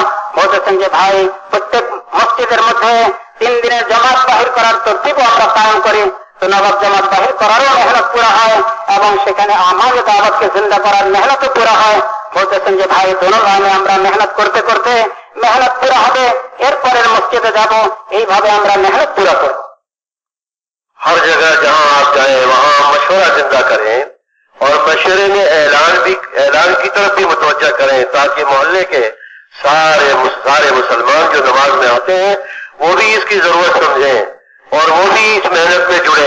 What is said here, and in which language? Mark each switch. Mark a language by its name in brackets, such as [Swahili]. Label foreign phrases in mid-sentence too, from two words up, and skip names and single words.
[Bangla] বলতেছেন যে ভাই প্রত্যেক মসজিদের মধ্যে 3 দিনের জামাত বাহির করার তরতিবও আমরা কায়েম করি, তো নগদ জামাত বাহির করারও মেহনত পুরা হয় এবং সেখানে আমাল দাওয়াতকে জিন্দা করার মেহনতও পুরা হয়. বলতেছেন যে ভাই দোনো লাইনে আমরা মেহনত করতে করতে মেহনত পুরা হবে, এরপরের মসজিদে যাব, এইভাবে আমরা মেহনত পুরা করব. [Urdu] ہر جگہ جہاں آپ جائیں وہاں مشورہ زندہ کریں اور مشورے میں اعلان کی طرف بھی متوجہ کریں تاکہ محلے کے سارے مسلمان جو نماز میں آتے ہیں وہ بھی اس کی ضرورت سمجھیں اور وہ بھی اس محنت میں جڑیں.